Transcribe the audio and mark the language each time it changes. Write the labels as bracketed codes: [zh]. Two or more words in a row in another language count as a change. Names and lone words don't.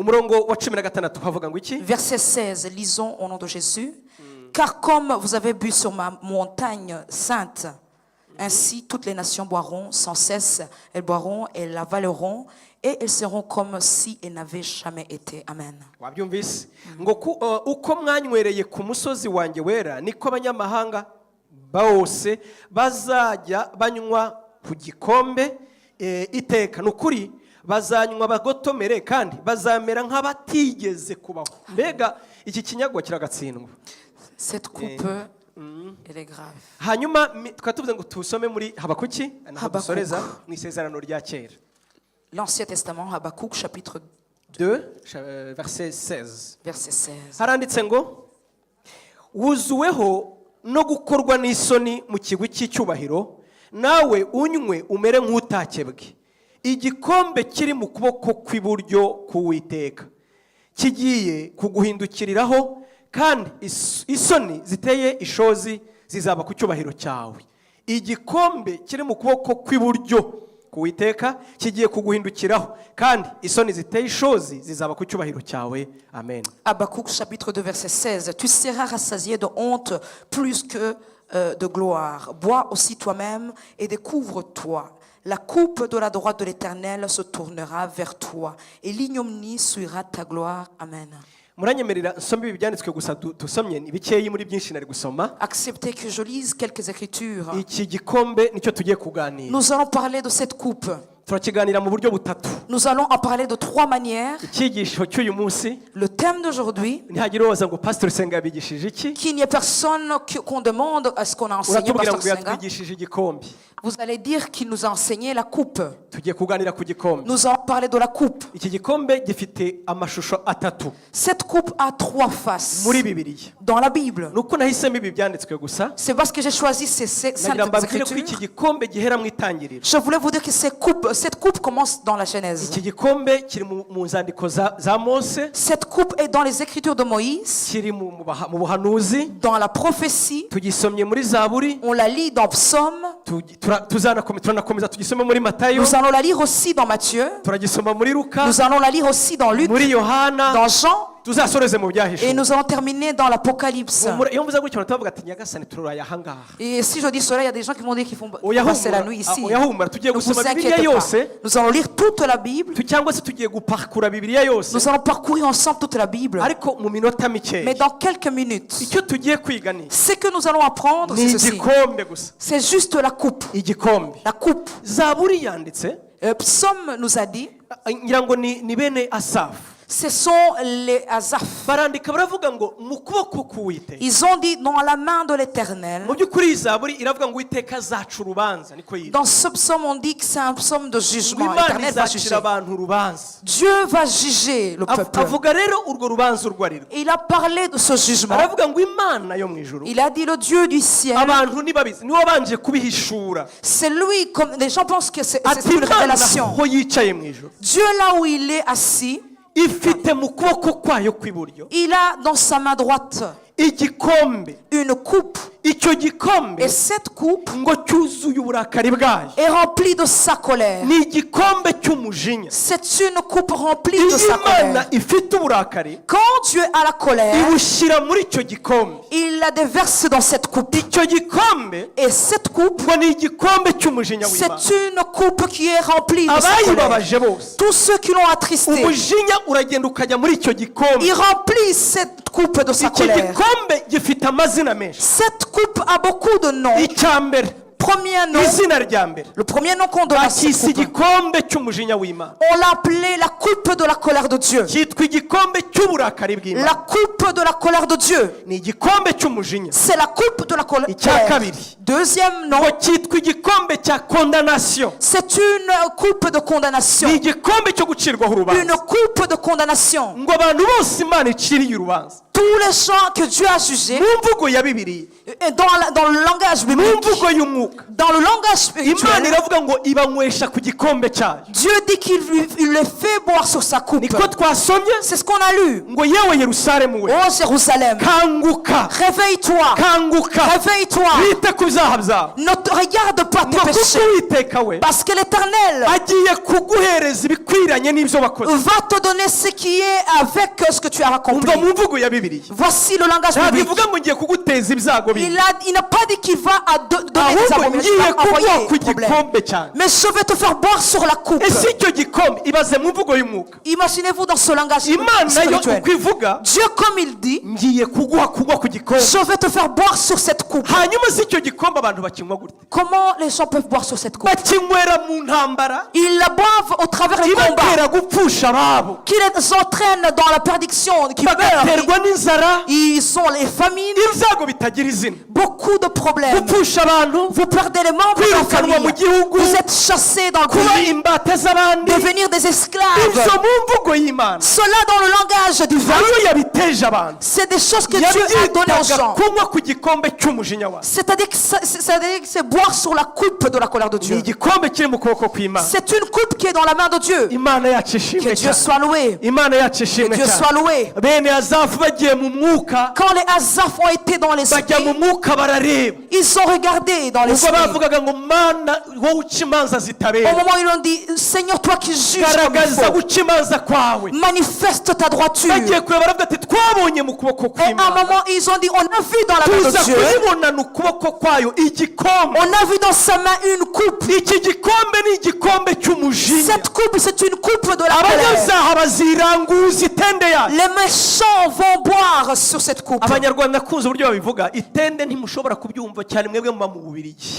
[fr] Verset 16, lisons au nom de Jésus. Car comme vous avez bu sur ma montagne sainte, ainsi toutes les nations boiront sans cesse, elles boiront et l'avaleront, et elles seront comme si elles n'avaient jamais été. Amen. [rw] Uko mwanywereye ku musozi wanjye wera niko abanyamahanga bose bazajya banywa ku gikombe iteka. Nukuri bazanywa bagotomere kandi bazamera nk'abatigeze kubaho. Mbega iki kinyagwa kiragatsindwa. [fr] Cette coupe elle est grave. [rw] Hanyuma twatuvuze ngo tusome muri Habakuki dusoreza mu isezerano rya kera. [fr] L'Ancien Testament, Habakkuk, chapitre 2, verset 16. Verset 16. [rw] Haranditse ngo wuzuweho no gukorwa n'isoni mu kigwi cy'icyubahiro, nawe unywe umere nk'utakebwe. Igikombe kiri mu kuboko kw'iburyo k'Uwiteka kigiye kuguhindukiriraho, kandi isoni ziteye ishozi zizaba ku cyubahiro cyawe. Igikombe kiri mu kuboko kw'iburyo k'Uwiteka kigiye kuguhindukiraho, kandi isoni ziteye ishozi zizaba ku cyubahiro cyawe. Amen. [fr] Habakkuk chapitre 2 verset 16. Tu seras rassasié de honte plus que de gloire. Bois aussi toi-même et découvre-toi. La coupe de la droite de l'Éternel se tournera vers toi et l'ignominie suivra ta gloire. Amen. [rw] muranyemerera nsome ibi byanditswe gusa dusomye ni bikeyi muri byinshi nari gusoma. [fr] Acceptez que je lise quelques écritures. [rw] Iki gikombe nicyo tugiye kuganira. [fr] Nous allons parler de cette coupe. [rw] turakiganira mu buryo butatu. [fr] Nous allons en parler de 3 manières. [rw] Icyigisho cy'uyu munsi [fr] Le thème d'aujourd'hui, [rw] ntihagire ubaza ngo Pastor Senga yabigishije iki. [fr] qu'il n'y ait personne qu'on demande à ce qu'on a enseigné [rw] Uratubwira Pasteur ngo Senga. yatwigishije igikombe. [fr] Vous allez dire qu'il nous a enseigné la coupe. [rw] Tugiye kuganira ku gikombe. [fr] Nous allons parler de la coupe. [rw] Iki gikombe gifite amashusho atatu [fr] Cette coupe a 3 faces [rw] muri Bibiliya. [fr] dans la Bible. [rw] Nuko nahisemo ibi byanditswe gusa. [fr] C'est parce que j'ai choisi ces saintes [rw] Nagira mbabwire ko iki [fr] écritures. [rw] gikombe gihera mu itangiriro. [fr] Je voulais vous dire que cette coupe commence dans la Genèse. [rw] Iki gikombe kiri mu nzandiko za Mose, [fr] Cette coupe est dans les écritures de Moïse, [rw] kiri mu buhanuzi, [fr] dans la prophétie. [rw] tugisomye muri Zaburi, [fr] On la lit dans Psaume. [rw] turanakomeza tugisome muri Matayo, [fr] Nous allons la lire aussi dans Matthieu. [rw] turagisoma muri Luka, [fr] Nous allons la lire aussi dans Luc, [rw] muri Yohana, [fr] dans Jean. [rw] tuzasoreze mu [fr] Et [rw] byahishuwe. [fr] nous allons terminer dans l'Apocalypse. [rw] Iyo mvuze gutyo baravuga ati nyagasani tururaye aha ngaha. [fr] Et si je dis cela, il y a des gens qui m'ont dit qu'ils font [rw] Oya [fr] passer la [rw] humura, [fr] nuit ici. [rw] oya humura, tugiye [fr] Ne vous [rw] gusoma Bibiliya [fr] inquiétez pas. [rw] yose, [fr] Nous allons lire toute la Bible. [rw] cyangwa se tugiye guparkura Bibiliya yose, [fr] Nous allons parcourir ensemble toute la Bible. [rw] ariko mu minota [fr] Mais [rw] mikeya. [fr] dans quelques minutes, [rw] Icyo tugiye kwiga ni [fr] ce que nous allons apprendre, [rw] ni [fr] c'est ceci. [rw] igikombe gusa. [fr] C'est juste la coupe. [rw] Igikombe. [fr] La coupe. [rw] Zaburi yanditse, [fr] Psaume nous a dit, [rw] ngira ngo ni bene Asafu. [fr] ce sont les Asaph. [rw] Barandika baravuga ngo mu kuboko k'Uwiteka. [fr] Ils ont dit dans la main de l'Éternel. [rw] Mu by'ukuri iyi Zaburi iravuga ngo Uwiteka azaca urubanza, niko yitwa. [fr] Dans ce psaume, on dit que c'est un psaume de [rw] Ngo [fr] jugement. [rw] Imana [fr] L'Éternel va [rw] izacira [fr] juger. [rw] abantu urubanza. [fr] Dieu va juger le peuple. [rw] Avuga rero urwo rubanza urwo ari rwo. [fr] Et il a parlé de ce jugement. [rw] Aravuga ngo Imana yo mu ijuru, [fr] Il a dit le Dieu du ciel. [rw] abantu ntibabizi, niwe wabanje kubihishura. [fr] C'est lui, comme les gens pensent que c'est [rw] Ati [fr] une [rw] Imana [fr] révélation. [rw] aho yicaye mu ijuru, [fr] Dieu là où il est assis, [rw] ifite mu kuboko kwayo kw'iburyo [fr] il a dans sa main droite [rw] igikombe. [fr] une coupe. [rw] Icyo gikombe [fr] Et cette coupe [rw] ngo cyuzuye uburakari bwayo. [fr] est remplie de sa colère. [rw] Ni igikombe cy'umujinya. [fr] C'est une coupe remplie de [rw] Iyo [fr] sa [rw] Imana [fr] colère. [rw] ifite uburakari, [fr] Quand Dieu a la colère, [rw] ibushyira muri icyo gikombe. [fr] il la déverse dans cette coupe. [rw] Icyo gikombe [fr] Et cette coupe, [rw] ngo ni igikombe cy'umujinya w'Imana. [fr] c'est une coupe qui est remplie de sa colère. [rw] Abayibabaje bose, [fr] Tous ceux qui l'ont attristé, [rw] umujinya uragenda ukajya muri icyo gikombe. [fr] il remplit cette coupe de sa [rw] Iki [fr] colère. [rw] gikombe gifite amazina menshi. [fr] Cette coupe a beaucoup de noms. [rw] Icya mbere, [fr] Premier nom, [rw] izina rya mbere, [fr] le premier nom qu'on donne à cette [rw] bakise [fr] coupe, [rw] igikombe cy'umujinya w'Imana. [fr] on l'a appelé la coupe de la colère de Dieu. [rw] Cyitwa igikombe cy'uburakari bw'Imana. [fr] La coupe de la colère de Dieu. [rw] Ni igikombe cy'umujinya. [fr] C'est la coupe de la colère. [rw] Icya kabiri, [fr] Deuxième nom, [rw] ngo cyitwa igikombe cya condamnation. [fr] c'est une coupe de condamnation. [rw] Ni igikombe cyo gucirwaho [fr] Une [rw] urubanza. [fr] coupe de condamnation. [rw] Ngo abantu bose Imana iciriye urubanza. [fr] Tous les gens que Dieu a jugés, [rw] Mu mvugo ya Bibiliya, [fr] dans le langage [rw] mu [fr] biblique, [rw] mvugo y'umwuka, [fr] dans le langage [rw] Imana [fr] spirituel, [rw] iravuga ngo ibanywesha ku gikombe cyayo. [fr] Dieu dit qu'il le fait boire sur sa coupe. [rw] Niko twasomye [fr] C'est ce qu'on a lu. [rw] ngo yewe Yerusalemu we, [fr] Oh Jérusalem, [rw] kanguka, [fr] réveille-toi, [rw] kanguka, [fr] réveille-toi. [rw] wite ku byaha byawe. [fr] Ne te regarde pas tes [rw] Ngo kuko [fr] péchés. [rw] Uwiteka we [fr] Parce que l'Éternel [rw] agiye kuguhereza ibikwiranye n'ibyo wakoze. [fr] va te donner ce qui est avec ce que tu as accompli. [rw] Umva mu mvugo ya Bibiliya, [fr] Voici le langage [rw] ntabwo [fr] biblique. [rw] ivuga ngo ngiye kuguteza ibyago bindi, [fr] Il n'a pas dit qu'il va donner des [rw] ahubwo [fr] abominations, [rw] ngiye [fr] il va envoyer [rw] kuguha [fr] des [rw] ku [fr] problèmes. [rw] gikombe cyane. [fr] Mais je vais te faire boire sur la coupe. [rw] Ese icyo gikombe ibaze mu mvugo y'umwuka. [fr] Imaginez-vous dans ce langage [rw] Imana yo [fr] spirituel. [rw] uko ivuga, [fr] Dieu, comme il dit, [rw] ngiye kuguha kugwa ku gikombe. [fr] je vais te faire boire sur cette coupe. [rw] Hanyuma si icyo gikombe abantu bakinywa gute? [fr] Comment les gens peuvent boire sur cette coupe? [rw] Bakinywera mu ntambara [fr] Ils la boivent au travers des combats [rw] ibatera gupfusha ababo, [fr] qui les entraînent dans la perdition, qui meurent. [rw] bagaterwa n'inzara, [fr] Ils sont les famines, [rw] ibyago bitagira izina, [fr] beaucoup de problèmes. [rw] gupfusha abantu, [fr] Vous perdez les membres de la [rw] kwirukanwa mu [fr] famille. [rw] gihugu, [fr] Vous êtes chassés dans le [rw] kuba [fr] pays, [rw] imbata z'abandi. [fr] devenir des [rw] Ibyo [fr] esclaves. [rw] mu mvugo y'Imana [fr] Cela dans le langage divin, [rw] ariyo yabiteje abantu. [fr] c'est des choses que Dieu a données aux [rw] Yabyitaga [fr] gens. [rw] kunywa ku gikombe cy'umujinya wawe. [fr] C'est-à-dire que c'est boire sur la coupe de la colère de [rw] Ni [fr] Dieu. [rw] igikombe kiri mu kuboko kw'Imana. [fr] C'est une coupe qui est dans la main de Dieu. [rw] Imana yacu [fr] Que [rw] ishimwe [fr] Dieu [rw] cyane. [fr] soit loué. [rw] Imana yacu ishimwe [fr] Que Dieu soit [rw] cyane. [fr] loué. [rw] Bene Azafu bagiye mu mwuka, [fr] Quand les Asaph ont été dans [rw] bajya [fr] l'esprit, [rw] mu mwuka barareba. [fr] ils ont regardé dans [rw] Ubwo [fr] l'esprit. [rw] bavugaga ngo mana wowe uca imanza [fr] Au [rw] zitabera, [fr] moment où ils ont dit, Seigneur, toi qui juges comme il [rw] garagaza [fr] faut, [rw] guca imanza kwawe [fr] manifeste ta droiture. [rw] bagiye kureba baravuga ati twabonye mu kuboko [fr] Et à un [rw] kw'Imana [fr] moment, ils ont dit, on a vu dans la main [rw] tuza [fr] de Dieu, [rw] kuyibonana ukuboko kwayo igikombe [fr] on a vu dans sa main une coupe. [rw] iki gikombe ni igikombe cy'umujinya [fr] Cette coupe, c'est une coupe de la colère. [rw] abanyabyaha baziranguza itende yayo [fr] Les méchants vont boire sur cette coupe. [rw] abanyarwanda kunze uburyo babivuga itende ntimushobora kubyumva cyane mwebwe muba mu Bubiligi